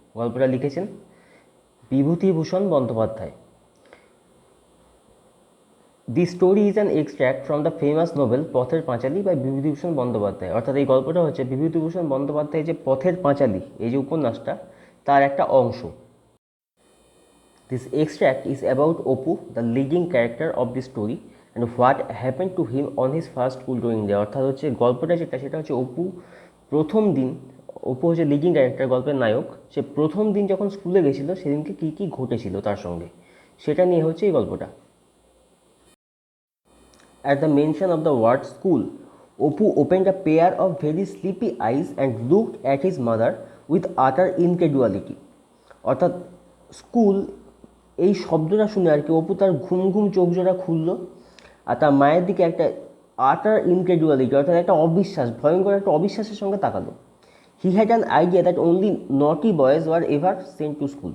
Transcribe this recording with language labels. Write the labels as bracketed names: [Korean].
[Bangla] গল্পটা লিখেছেন Bibhutibhushan Bandyopadhyay. [English] The story is an extract from the famous novel Pather Panchali by Bibhutibhushan Bandyopadhyay. [Bangla] অর্থাৎ এই গল্পটা হচ্ছে বিভূতিভূষণ বন্দ্যোপাধ্যায় যে পথের পাঁচালী এই যে উপন্যাসটা তার একটা অংশ। [English] This extract is about Oppu, the leading character of the story, and what happened to him on his first school going day. [Bangla] অর্থাৎ হচ্ছে গল্পটা সেটা হচ্ছে অপু প্রথম দিন, অপু হচ্ছে [English] leading character, [Bangla] গল্পের নায়ক। সে প্রথম দিন যখন স্কুলে গেছিল সেদিনকে কী কী ঘটেছিল তার সঙ্গে, সেটা নিয়ে হচ্ছে এই গল্পটা। [English] At the mention of the word school, Oppu opened a pair of very sleepy eyes and looked at his mother with utter incredulity. [Bangla] অর্থাৎ স্কুল এই শব্দটা শুনে আর কি অপু তার ঘুম ঘুম চোখ জোড়া খুললো আর তার মায়ের দিকে একটা [English] utter incredulity [Bangla] অর্থাৎ একটা অবিশ্বাস, ভয়ঙ্কর একটা অবিশ্বাসের সঙ্গে তাকালো। [English] He had an idea that only naughty boys were ever sent to school.